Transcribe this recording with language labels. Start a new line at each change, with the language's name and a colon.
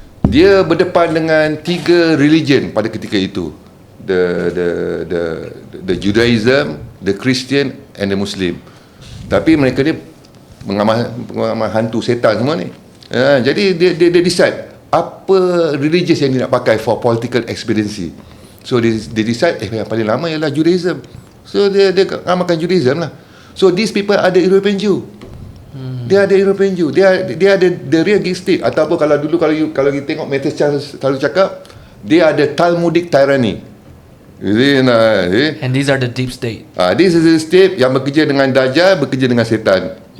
Malay: Dia berdepan dengan 3 religion pada ketika itu,
English: the Judaism, the Christian and the Muslim.
Malay: Tapi mereka ni mengamal hantu setan semua ni. Jadi dia decide apa religious yang dia nak pakai
English: for political expediency.
Malay: So dia decide yang paling lama ialah Judaism. So dia amalkan Judaism lah.
English: So these people are the European Jew.
Malay: Dia ada European Jew. Dia ada
English: the real Greek state.
Malay: Ataupun kalau dulu kalau kita tengok Matthew Charles selalu cakap, dia ada Talmudic tyranny.
English: And these are the deep state. This is the state
Malay: yang bekerja dengan Dajjal, bekerja dengan setan.